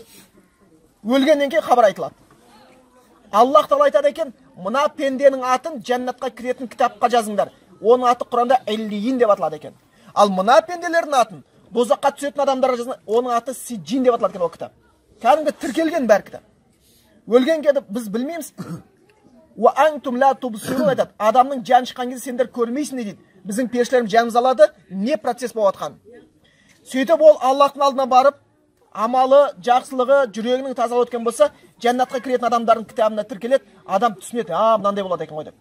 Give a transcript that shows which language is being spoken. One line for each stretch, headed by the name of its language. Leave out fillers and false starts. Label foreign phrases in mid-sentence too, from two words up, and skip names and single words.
Kazakh: Өлгеннен кейін хабар айтылады. Аллах Тағала айтады екен, мына пенденің атын жәннатқа кіретін кітапқа жазыңдар. Оның аты Құранда Иллиин деп аталады екен. Ал мына пенделердің атын дозаққа түсетін адамдарға жазыңдар, оның аты Сиджин деп аталады екен ол кітап. Кәдімгі тіркелген бәр кітап. Өлген кезде біз білмейміз.
Arabic: وأنتم لا تبصرون айтады.
Kazakh: Адамның жаны шыққан кезде сендер көрмейсіңдер дейді. Біздің періштелеріміз жанымыз алады, не процесс болып жатқан. Сөйтіп ол Аллахтың алдына барып, амалы, жақсылығы, жүрегінің тазалап өткен болса, жәннатқа кіретін адамдардың кітабына тіркеледі, адам түсінеді, мынандай болады екен ғой деп.